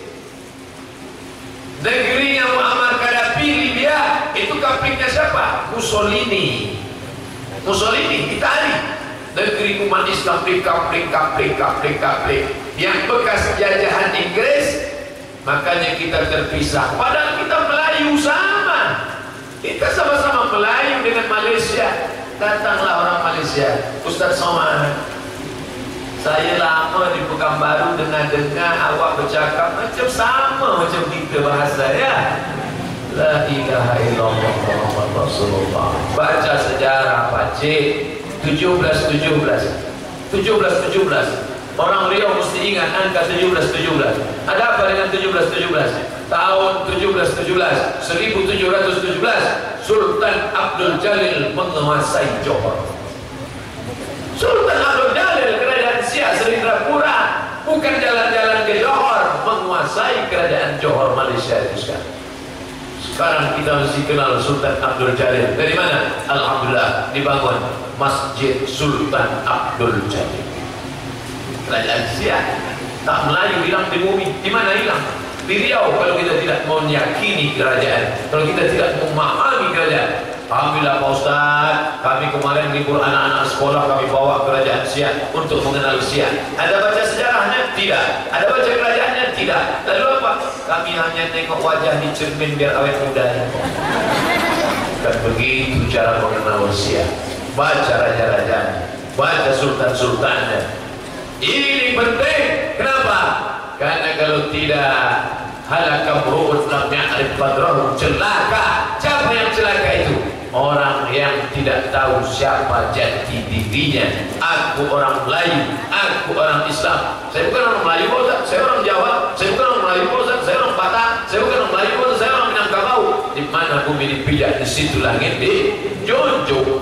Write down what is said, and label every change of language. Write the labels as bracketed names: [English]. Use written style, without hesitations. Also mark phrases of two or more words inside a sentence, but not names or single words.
[Indonesian] Negerinya Muammar Gaddafi, Libya. Itu kaplingnya siapa? Mussolini. Mussolini, Italia. Negeri umat Islam kapling. Yang bekas jajahan Inggris. Makanya kita terpisah. Padahal kita Melayu sama. Kita sama-sama Melayu dengan Malaysia. Datanglah orang Malaysia, [Malay] Ustaz Somad, saya lama di Pekanbaru dengar awak bercakap macam sama macam kita bahasa ya. [Arabic] La ilaha illallah Muhammad Rasulullah. [Indonesian] Baca sejarah Pakcik 17. Orang Riau mesti ingat angka 17. Ada apa dengan 17? Tahun 1717 Sultan Abdul Jalil menguasai Johor. Sultan Abdul Jalil, kerajaan Siak Serindrapura, bukan jalan-jalan ke Johor, menguasai kerajaan Johor Malaysia itu sekarang. Sekarang kita mesti kenal Sultan Abdul Jalil. Dari mana? Alhamdulillah dibangun Masjid Sultan Abdul Jalil. Kerajaan Siak tak Melayu hilang di bumi. Di mana hilang? Di Riau. Kalau kita tidak meyakini kerajaan, kalau kita tidak memahami kerajaan. Alhamdulillah Pak Ustaz, kami kemarin libur anak-anak sekolah, kami bawa kerajaan Siak untuk mengenal Siak. Ada baca sejarahnya? Tidak. Ada baca kerajaannya? Tidak. Lalu apa? Kami hanya tengok wajah di cermin biar awet muda. Dan begitu cara mengenal Siak. Baca raja-rajanya, baca sultan-sultannya. Ini penting. Kenapa? Karena kalau tidak, [Arabic] halakam ru'ud lam ya'rif qadrahu, [Indonesian] celaka. Siapa yang celaka itu? Orang yang tidak tahu siapa jati dirinya. Aku orang Melayu, aku orang Islam. Saya bukan orang Melayu, Ustaz. Saya orang Jawa. Saya bukan orang Melayu, Ustaz. Saya orang Batak. Saya bukan orang Melayu, Ustaz. Saya orang Minangkabau. Di mana bumi dipijak, di situ langit dijunjung.